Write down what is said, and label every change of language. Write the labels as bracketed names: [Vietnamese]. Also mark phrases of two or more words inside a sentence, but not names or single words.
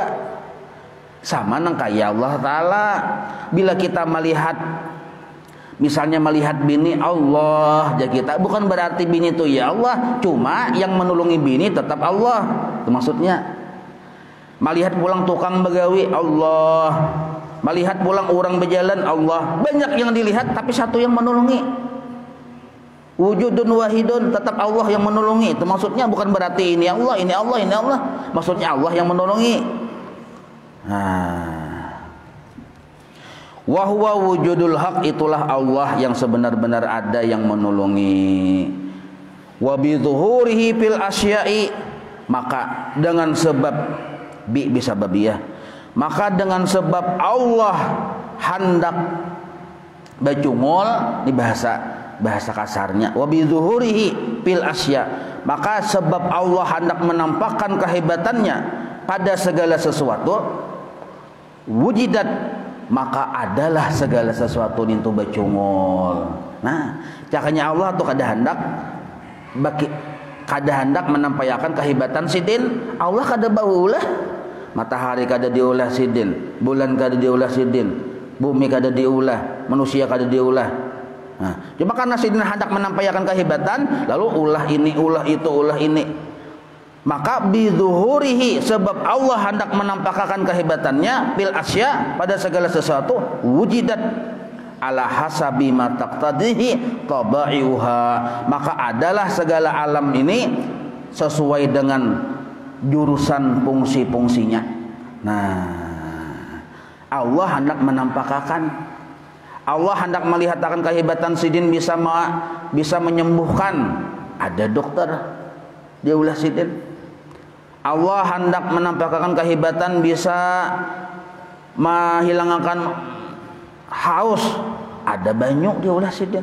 [Banjar] Sama nang kaya Allah Ta'ala. Bila kita melihat, misalnya melihat bini Allah aja kita, bukan berarti bini itu ya Allah, cuma yang menolongi bini tetap Allah. Itu maksudnya. Melihat pulang tukang begawi Allah, melihat pulang orang berjalan Allah. Banyak yang dilihat tapi satu yang menolongi. [Arabic] Wujudun wahidun, [Banjar] tetap Allah yang menolongi. Itu maksudnya bukan berarti ini Allah, ini Allah, ini Allah. Maksudnya Allah yang menolongi. [Arabic] Wa huwa wujudul haq, [Banjar] itulah Allah yang sebenar-benar ada yang menolongi. [Arabic] Wa bi zuhurihi fil asya'i, [Banjar] maka dengan sebab bisa babiyah, maka dengan sebab Allah hendak bacungol di bahasa kasarnya, [Arabic] wa bi zuhurihi fil asya, [Indonesian] maka sebab Allah hendak menampakkan kehebatannya pada segala sesuatu. [Banjar] wujidat, maka adalah segala sesuatu itu bacungul. Nah, cakanya Allah tuh kada hendak menampayakan kehebatan sidin. Allah kada baulah, matahari kada diulah sidin, bulan kada diulah sidin, bumi kada diulah, manusia kada diulah. Nah, cuma karena sidin hendak menampayakan kehebatan, lalu ulah ini, ulah itu, ulah ini. [Indonesian] Maka bidzuhurihi, sebab Allah hendak menampakkan kehebatannya [Arabic] bil asya, [Indonesian] pada segala sesuatu, [Arabic] wujidat ala hasabi ma taqtadihi tabaiha, [Indonesian] maka adalah segala alam ini sesuai dengan jurusan fungsi-fungsinya. [Banjar] Nah, Allah hendak menampakkan, Allah hendak melihat akan kehebatan sidin bisa menyembuhkan. Ada dokter dia ulah sidin. Allah hendak menampakkan kehebatan bisa menghilangkan haus, ada banyu dia ulah sidin.